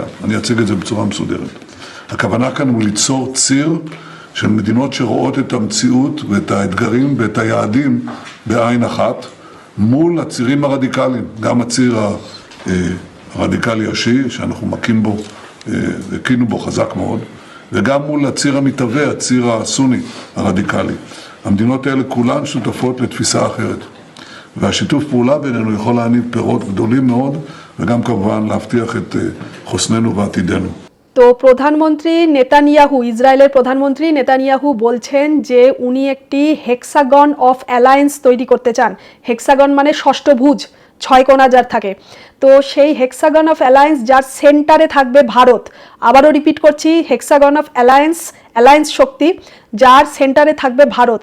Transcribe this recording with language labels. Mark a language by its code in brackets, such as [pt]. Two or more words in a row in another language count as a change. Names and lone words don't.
[he] אני אציג את זה בצורה מסודרת. הכוונה כאן הוא ליצור ציר של מדינות שרואות את המציאות ואת האתגרים ואת היעדים בעין אחת מול הצירים הרדיקליים, גם הציר הרדיקלי השיעי שאנחנו מקים בו, הקינו בו חזק מאוד, וגם מול הציר המתהווה, הציר הסוני הרדיקלי. המדינות האלה כולן שותפות לתפיסה אחרת. והשיתוף פעולה בינינו יכול להניב פירות גדולים מאוד, וגם כמובן להבטיח את חוסננו ועתידנו. [bn] তো প্রধানমন্ত্রী নেতানিয়াহু ইসরায়েলের প্রধানমন্ত্রী নেতানিয়াহু বলছেন যে উনি একটি [en] hexagon of alliance [bn] তৈরি করতে চান। হেক্সাগন মানে ষষ্ঠভুজ, ছয় কোণা যার থাকে। তো সেই [en] hexagon of alliance [bn] যার সেন্টারে থাকবে ভারত, আবারও রিপিট করছি, [en] hexagon of alliance [bn] শক্তি যার সেন্টারে থাকবে ভারত।